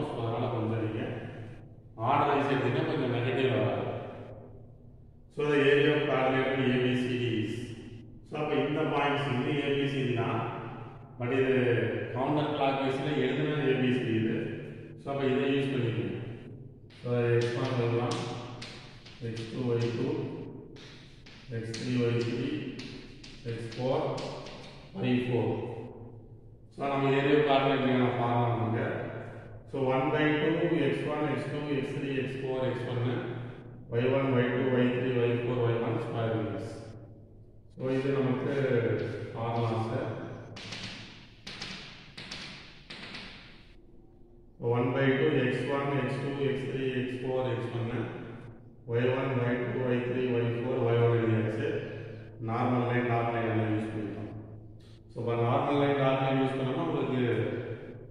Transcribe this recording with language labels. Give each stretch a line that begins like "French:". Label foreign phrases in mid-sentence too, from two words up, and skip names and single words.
Tamil: ஸோ அதனால் கொஞ்சம் நீங்கள்
English: order wise
Tamil: எடுத்தீங்கன்னா கொஞ்சம் நெகட்டிவ் வராது.
English: So the area of quadrilateral ABCD is.
Tamil: ஸோ அப்போ இந்த பாயிண்ட்ஸ் வந்து ABCD தான். பட் இது
English: counter clock wise
Tamil: எழுதுனா ABCD இது. ஸோ அப்போ இதை யூஸ் பண்ணிக்கணும். ஸோ x1 எழுதலாம், x2 y2, x3 y3, x4 y4. ஸோ நம்ம
English: area quadrilateral formula
Tamil: பண்ணுங்க. ஸோ 1/2 x1 x2 x3 x4 x1 y1 y2 y3 y4 y1
English: square roots.
Tamil: ஸோ இது நமக்கு ஃபார்முலாஸ். 1/2 x1 x2 x3 x4 x1 y1 y2 y3 y4 y1 எழுதியாச்சு.
English: normal line dot line
Tamil: எல்லாம் யூஸ் பண்ணிட்டோம். ஸோ இப்போ
English: normal line dot line
Tamil: யூஸ் பண்ணோம்னா உங்களுக்கு